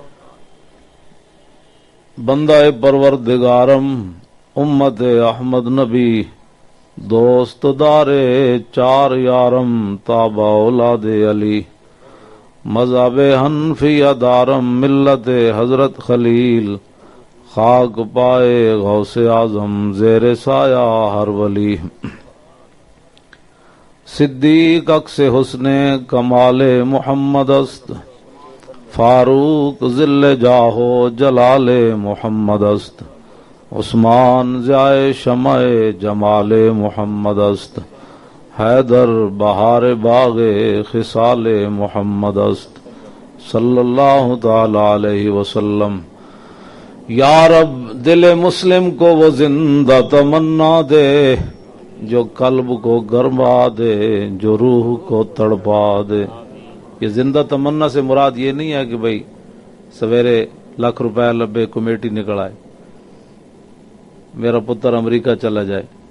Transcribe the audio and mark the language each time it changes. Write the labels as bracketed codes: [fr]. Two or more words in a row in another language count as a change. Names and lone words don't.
[fa] بندہ پروردگارم امت احمد نبی دوست دار چار یارم تابع اولاد علی مذہب حنفیہ دارم ملت حضرت خلیل خاک پائے غوث اعظم زیر سایہ ہر ولی. صدیق عکس حسن کمال محمد است فاروق ذل جاہو جلال محمد است. عثمان ضیاء شمع جمال محمد است. حیدر بہار باغ خصال محمد است. [ar] صلی اللہ تعالی علیہ وسلم. [ur] یا رب دل مسلم کو وہ زندہ تمنا دے جو قلب کو گرما دے جو روح کو تڑپا دے. یہ زندہ تمنا سے مراد یہ نہیں ہے کہ بھئی سویرے ₹1,00,000 لبے کمیٹی نکل آئے میرا پتر امریکہ چلا جائے.